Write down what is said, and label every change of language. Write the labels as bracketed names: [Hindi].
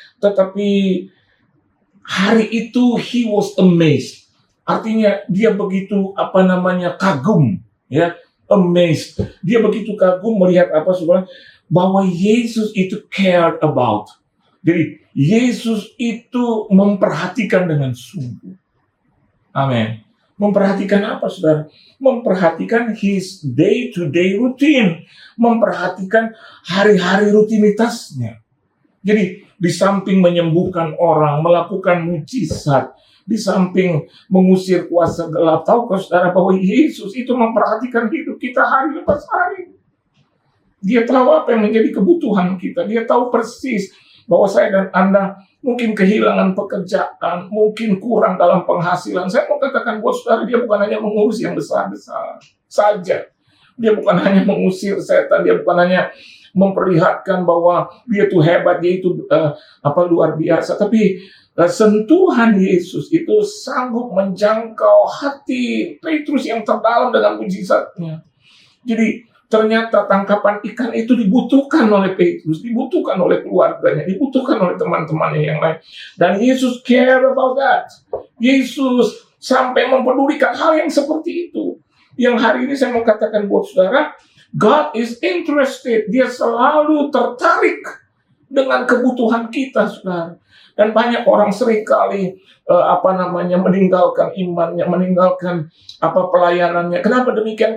[Indonesian] Tetapi hari itu [English] he was amazed, [Indonesian] artinya dia begitu kagum, ya, amazed. Dia begitu kagum melihat saudara, bahwa Yesus itu [English] cared about. [Indonesian] Jadi Yesus itu memperhatikan dengan sungguh. Amin. Memperhatikan apa, saudara? Memperhatikan [English] his day-to-day routine. [Indonesian] Memperhatikan hari-hari rutinitasnya. Jadi di samping menyembuhkan orang, melakukan mujizat, di samping mengusir kuasa gelap, tahukah saudara bahwa Yesus itu memperhatikan hidup kita hari lepas hari. Dia tahu apa yang menjadi kebutuhan kita. Dia tahu persis bahwa saya dan Anda mungkin kehilangan pekerjaan, mungkin kurang dalam penghasilan. Saya mau katakan buat saudara, dia bukan hanya mengurus yang besar-besar saja. Dia bukan hanya mengusir setan, dia bukan hanya memperlihatkan bahwa dia itu hebat, dia itu luar biasa. Tapi sentuhan Yesus itu sanggup menjangkau hati Petrus yang terdalam dengan mujizatnya. Jadi ternyata tangkapan ikan itu dibutuhkan oleh Petrus, dibutuhkan oleh keluarganya, dibutuhkan oleh teman-temannya yang lain. [English] Dan Yesus care about that. [Indonesian] Yesus sampai mempedulikan hal yang seperti itu. Yang hari ini saya mau katakan buat saudara, [English] God is interested. [Indonesian] Dia selalu tertarik dengan kebutuhan kita, saudara. Dan banyak orang seringkali meninggalkan imannya, meninggalkan pelayanannya. Kenapa demikian?